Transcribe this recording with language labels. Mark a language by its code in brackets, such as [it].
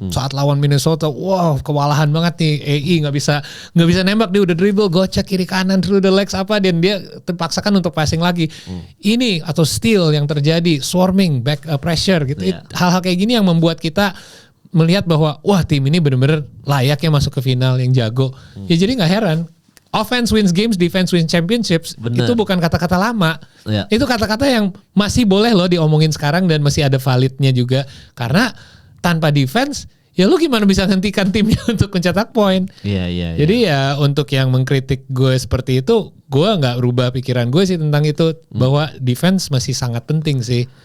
[id] Saat lawan Minnesota, wow kewalahan banget nih. AI nggak bisa nembak, dia udah dribble gocek kiri kanan [en] through the legs [id] dan dia terpaksakan untuk passing lagi. Ini atau steal yang terjadi, swarming, back pressure gitu. Hal-hal kayak gini yang membuat kita melihat bahwa wah tim ini benar-benar layaknya masuk ke final yang jago. Ya jadi nggak heran [en] offense wins games, defense wins championships. [id] Itu bukan kata-kata lama. Itu kata-kata yang masih boleh loh diomongin sekarang dan masih ada validnya juga. Karena tanpa defense ya lu gimana bisa hentikan timnya untuk mencetak poin. Jadi ya untuk yang mengkritik gue seperti itu, gue nggak rubah pikiran gue sih tentang itu bahwa defense masih sangat penting sih.